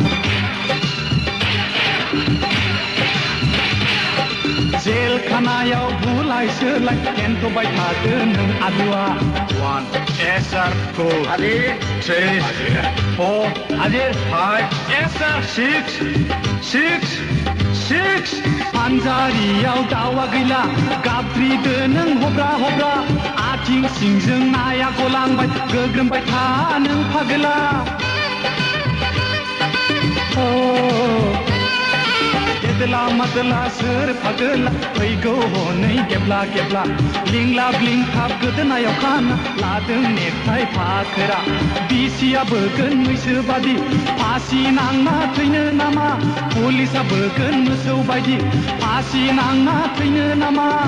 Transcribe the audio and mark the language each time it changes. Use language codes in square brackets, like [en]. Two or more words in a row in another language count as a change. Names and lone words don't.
[brx] जेल खानायाव बुलाय सोलाय केन्थ'बाय थादो नों आलुआ 1 [en] yes sir [brx] 2 3 4 5 [en] yes sir [brx] 6 फानजारियाव दावा गैला गाबद्रिदो नों हब्रा हब्रा आथिं सिंजों नाया गलांबाय गोग्रोमबाय था नों फाग्ला गेदला मादला सोर फाग्ला फैगौ हनै गेब्ला गेब्ला लिंलाब लिंथाब गोदोनायाव खाना लादों नेकटाइ फाखोरा बिसिया बोगोन मैसो बादि फासि नांना थैनो नामा पुलिसा बोगोन मोसौ बायदि फासि नांना थैनो नामा